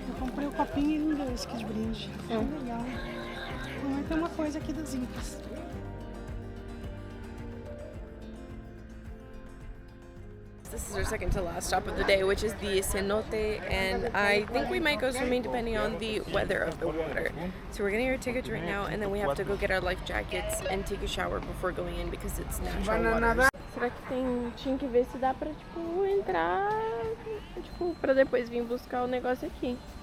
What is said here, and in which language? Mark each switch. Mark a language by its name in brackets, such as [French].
[Portuguese] Eu comprei o copinho e esse aqui de brinde. Ficou legal. Tem uma coisa aqui das Incas. [English] This is our second to last stop of the day, which is the cenote, and I think we might go swimming depending on the weather of the water. So we're getting our tickets right now, and then we have to go get our life jackets and take a shower before going in because it's natural water. [Portuguese] Será que tinha que ver se dá pra, tipo, entrar, tipo, pra depois vir buscar o negócio aqui.